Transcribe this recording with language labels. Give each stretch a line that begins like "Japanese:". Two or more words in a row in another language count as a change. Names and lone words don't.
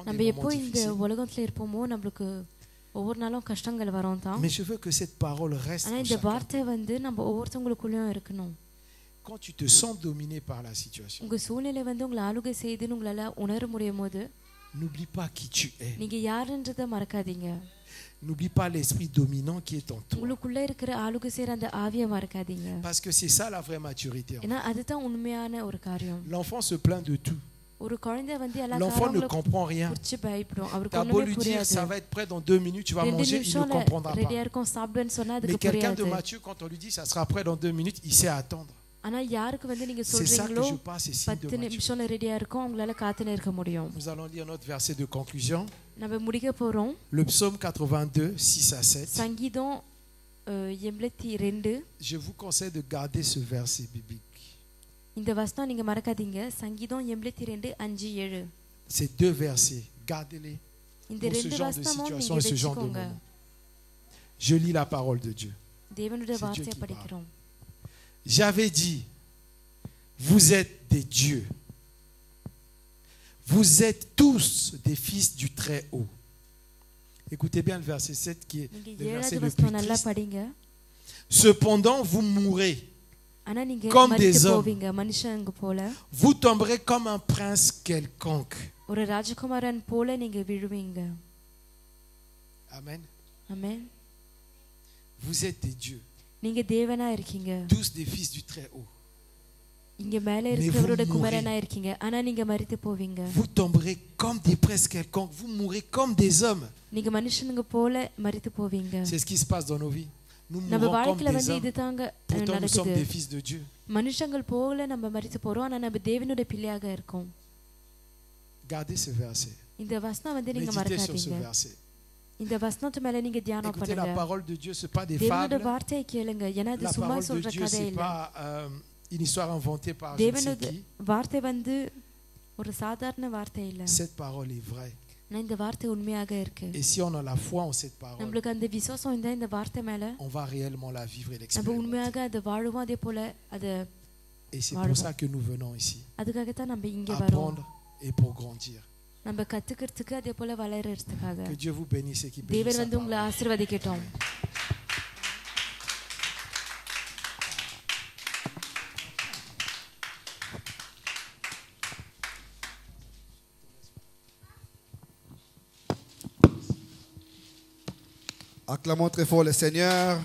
Tamil: நம்ம
French: des
Tamil: எப்போ
French: moments
Tamil: இந்த
French: difficiles.
Tamil: உலகத்துல இருப்போமோ நம்மளுக்கு ஒவ்வொரு நாளும் கஷ்டங்கள் வரும் தான்.
French: Mais je veux que cette parole reste
Tamil: ஆனா
French: en
Tamil: இந்த
French: chacun.
Tamil: வார்த்தை வந்து நம்ம ஒவ்வொருத்தவங்களுக்குள்ளயும் இருக்கணும்.
French: Quand tu te sens dominé par la situation,
Tamil: உங்க சூழ்நிலை வந்து உங்களை ஆளுகை செய்துன்னு உங்களால உணர முடியும் போது
French: n'oublie pas qui tu es.
Tamil: நீங்க யாருன்றதை மறக்காதீங்க.
French: N'oublie pas l'esprit dominant qui est en toi.
Tamil: உங்களுக்குள்ள இருக்கிற ஆளுகை செய்யற அந்த ஆவியை மறக்காதீங்க.
French: Parce que c'est ça la vraie maturité.
Tamil: ஏன்னா அதுதான் உண்மையான ஒரு காரியம்.
French: L'enfant se plaint de tout.
Tamil: ஒரு குழந்தை வந்து எல்லா
French: L'enfant ne
Tamil: காரியங்களும்
French: comprend rien.
Tamil: குறிச்சு பயப்படும். அவருக்கு
French: T'as beau
Tamil: ஒண்ணுமே
French: lui dire
Tamil: புரியாது.
French: ça va être prêt dans 2 minutes, tu vas
Tamil: 2
French: manger, il ne
Tamil: நிமிஷம்ல
French: comprendra
Tamil: ரெடியா
French: pas.
Tamil: இருக்கும் சாப்பிடுன்னு சொன்னா
French: Mais
Tamil: அதுக்கு
French: quelqu'un de
Tamil: புரியாது.
French: mature, quand on lui dit ça sera prêt dans 2 minutes, il sait attendre.
Tamil: ஆனா யாருக்கு வந்து நீங்க
French: C'est ça que
Tamil: சொல்றீங்களோ
French: je pense, c'est signe de
Tamil: 10
French: maturité.
Tamil: நிமிஷம்ல ரெடியா இருக்கும், அவங்களால காத்துனே இருக்க முடியும்.
French: Nous allons lire notre verset de conclusion.
Tamil: நம்ம முடிக்க போறோம்.
French: Le psaume 82, 6 à 7.
Tamil: சங்கீதம் 82.
French: Je vous conseille de garder ce verset biblique.
Tamil: இந்த வசனம் நீங்க மறக்காதீங்க. சங்கீதம் 82 5 7.
French: Ces 2 versets, gardez-les
Tamil: இந்த
French: pour ce
Tamil: ரெண்டு
French: genre de
Tamil: வசனமும்
French: situation
Tamil: நீங்க
French: et ce genre de
Tamil: வெச்சுக்கோங்க.
French: moment. Je lis la parole de Dieu.
Tamil: தேவனுடைய
French: C'est Dieu
Tamil: வார்த்தையை
French: qui
Tamil: படிக்கிறோம்.
French: J'avais dit, vous êtes des dieux. Vous êtes tous des fils du Très-Haut. Écoutez bien le verset 7 qui est
Tamil: நீங்க
French: le verset
Tamil: 7வது
French: le
Tamil: வசனம்
French: plus
Tamil: நல்லா
French: triste.
Tamil: படிங்க.
French: Cependant, vous mourrez.
Tamil: ஆனா நீங்க
French: Comme des
Tamil: மரித்து
French: hommes.
Tamil: போவீங்க மனுஷங்க போல.
French: Vous tomberez comme un prince quelconque.
Tamil: ஒரு ராஜகுமாரன் போல நீங்க விழுவீங்க.
French: Amen.
Tamil: ஆமென்.
French: Vous êtes des dieux.
Tamil: நீங்க தேவனா இருக்கீங்க.
French: tous des fils du Très-Haut.
Tamil: இங்க மேலே இருக்கிறவரோட குமாரனா இருக்கீங்க. ஆனா நீங்க மரித்து போவீங்க.
French: Vous tomberez comme des princes quelconques. Vous mourrez comme des hommes.
Tamil: நீங்க மனுஷனுங்க போல மரித்து போவீங்க.
French: C'est ce qui se passe dans nos vies. Nous
Tamil: நம்ம
French: mourons comme
Tamil: வாழ்க்கையில
French: des
Tamil: வந்து
French: hommes.
Tamil: இதுதாங்க
French: Pourtant, nous sommes
Tamil: நடக்குது.
French: des fils de Dieu.
Tamil: மனுஷங்கள் போல நம்ம மரித்து போறோம். ஆனா நம்ம தேவனுடைய பிள்ளையாக இருக்கோம்.
French: Gardez ce verset.
Tamil: இந்த வசனம் வந்து நீங்க
French: Méditez sur ce
Tamil: மறக்காதீங்க.
French: verset.
Tamil: இந்த வசனத்து மேல நீங்க தியானம்
French: Écoutez, la
Tamil: பண்ணுங்க.
French: parole de Dieu, ce n'est pas des
Tamil: தேவனுடைய
French: fables.
Tamil: வார்த்தையை கேளுங்க. ஏன்னா அது
French: La
Tamil: சும்மா
French: parole de
Tamil: சொல்ற
French: Dieu, ce
Tamil: கதை
French: n'est
Tamil: இல்ல.
French: pas une histoire inventée par je ne sais
Tamil: தேவனுடைய
French: qui.
Tamil: வார்த்தை வந்து ஒரு சாதாரண வார்த்தை இல்ல.
French: Cette parole est vraie.
Tamil: ஆனா இந்த வார்த்தை உண்மையாக இருக்கு.
French: Et si on a la foi en cette parole,
Tamil: நம்மளுக்கு அந்த விசுவாசம் இருந்தா இந்த வார்த்தை மேல
French: on va réellement la vivre et
Tamil: நம்ம
French: l'expérimenter.
Tamil: உண்மையாக அதை வாழுவோம். அதே போல அதை
French: Et c'est pour ça que nous venons ici.
Tamil: அதுக்காகத்தான் நம்ம இங்க வரோம்.
French: Apprendre et pour grandir.
Tamil: நம்ம கத்துக்கிறதுக்கு அதே போல வளர்றதுக்காக.
French: Que Dieu vous bénisse et qu'il bénisse
Tamil: தேவன்
French: sa
Tamil: வந்து உங்களை
French: parole.
Tamil: ஆசீர்வதிக்கட்டும்.
French: Acclamons très fort le Seigneur.